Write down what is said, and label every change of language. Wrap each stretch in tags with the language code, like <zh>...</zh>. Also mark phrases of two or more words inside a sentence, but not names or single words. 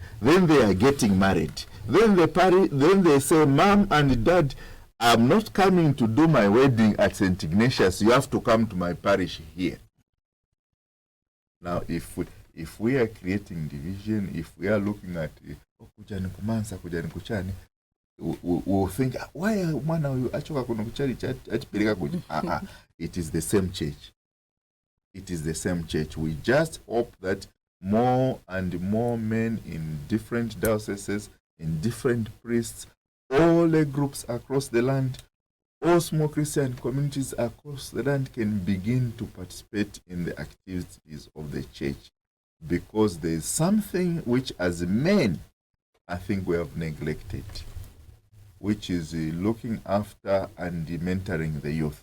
<en>Then they are getting married. Then they say, Mom and Dad, I'm not coming to do my wedding at St. Ignatius. You have to come to my parish here. Now, if we are creating division, if we are looking at</en> <ny>kujani kumansa, kujani kuchani,</ny> <en>we'll think, why</en> <ny>mwana huyu achoka kuna kuchani achipeleka kuja?</ny> <en>It is the same church. It is the same church. We just hope that more and more men in different dioceses, in different priests, all the groups across the land, all small Christian communities across the land can begin to participate in the activities of the church, because there is something which as men I think we have neglected, which is looking after and mentoring the youth.</en>